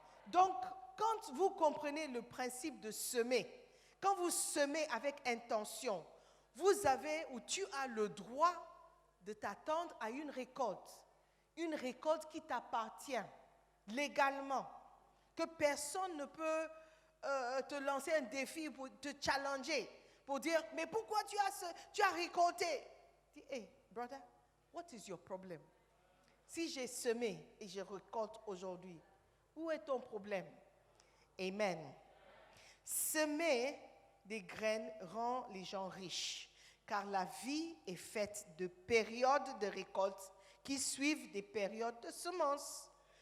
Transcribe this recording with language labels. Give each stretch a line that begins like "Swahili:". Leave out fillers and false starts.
French: Donc, quand vous comprenez le principe de semer, quand vous semez avec intention, vous avez ou tu as le droit de t'attendre à une récolte qui t'appartient légalement, que personne ne peut te lancer un défi pour te challenger, pour dire, mais pourquoi tu as récolté?
English: Dis, hey, brother, what is your problem?
French: Si j'ai semé et je récolte aujourd'hui, où est ton problème? Amen. Semer des graines rend les gens riches, car la vie est faite de périodes de récolte qui suivent des périodes de semences.